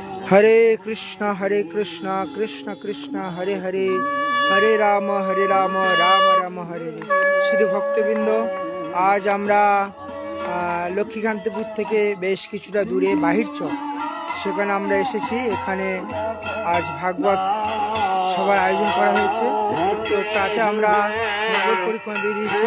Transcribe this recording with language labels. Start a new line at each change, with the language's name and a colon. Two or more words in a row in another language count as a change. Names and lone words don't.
Sanskrit: हरे कृष्णा कृष्ण कृष्ण हरे हरे हरे राम राम राम हरे हरे।
Bangla: শুধু ভক্তবৃন্দ, আজ আমরা লক্ষ্মীকান্তপুর থেকে বেশ কিছুটা দূরে বাহির চক, সেখানে আমরা এসেছি। এখানে আজ ভাগবত সভার আয়োজন করা হয়েছে, তো তাতে আমরা নগর পরিক্রমা বেরিয়েছি।